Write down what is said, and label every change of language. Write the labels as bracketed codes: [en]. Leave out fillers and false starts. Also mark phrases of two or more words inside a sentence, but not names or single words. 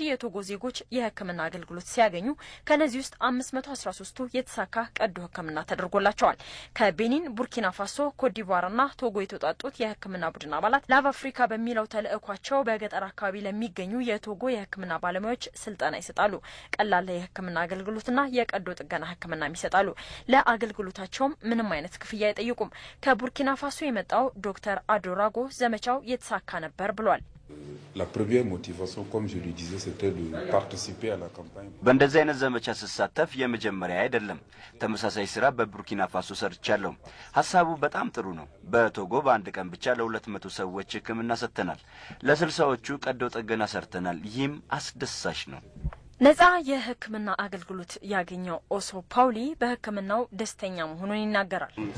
[am] የቶጎ ዜጎች የሕክምና አገልግሎት ሲያገኙ ከነዚህ ውስጥ 513ቱ የተሳካ ቀዶ ሕክምና ተደርጎላቸዋል። ከቤኒን፣ ቡርኪና ፋሶ፣ ኮትዲቯርና ቶጎ የተውጣጡት የሕክምና ቡድን አባላት ላቭ አፍሪካ በሚለው ተልእኳቸው በገጠር አካባቢ ለሚገኙ የቶጎ የሕክምና ባለሙያዎች ስልጠና ይሰጣሉ። ቀላል የሕክምና አገልግሎትና የቀዶ ጥገና ሕክምና ይሰጣሉ። ለአገልግሎታቸውም ምንም አይነት ክፍያ አይጠይቁም። ከቡርኪና ፋሶ የመጣው ዶክተር አዶራጎ ዘመቻው የተሳካ ነበር ብሏል። [fr] La première motivation, comme je le disais, c'était de participer à la campagne. [am] በእንደዚህ አይነት ዘመቻ ስሳተፍ የመጀመሪያ አይደለም። ተመሳሳይ ስራ በቡርኪና ፋሶ ሰርቻለሁ። ሐሳቡ በጣም ጥሩ ነው። በቶጎ በአንድ ቀን ብቻ ለ200 ሰዎች ሕክምና ሰጥተናል። ለ60ዎቹ ቀዶ ጥገና ሰርተናል። ይህም አስደሳች ነው። ነጻ የሕክምና አገልግሎት ያገኘው ኦሶ ፓውሊ በሕክምናው ደስተኛ መሆኑን ይናገራል።